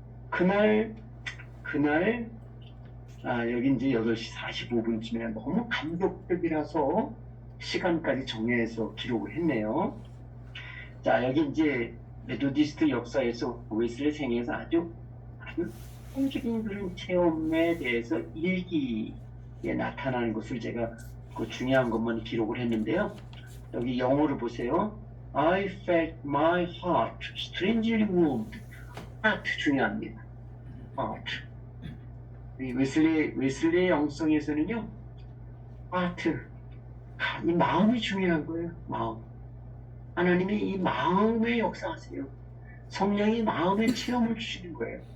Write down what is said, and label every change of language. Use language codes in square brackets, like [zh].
[ko] 그날 여기 이제 8시 45분쯤에 너무 감격적이라서 시간까지 정해서 기록을 했네요. 자, 여기 이제 메토디스트 역사에서 웨슬리 생애에서 아주 성적인 그런 체험에 대해서 일기에 나타나는 것을 제가 그 중요한 것만 기록을 했는데요. 여기 영어를 보세요. [en] I felt my heart strangely moved. [ko] heart 중요합니다. heart. 이 웨슬리의 영성에서는요, heart, 이 마음이 중요한 거예요. 마음. 하나님이 이 마음에 역사하세요. 성령이 마음에 체험을 주시는 거예요.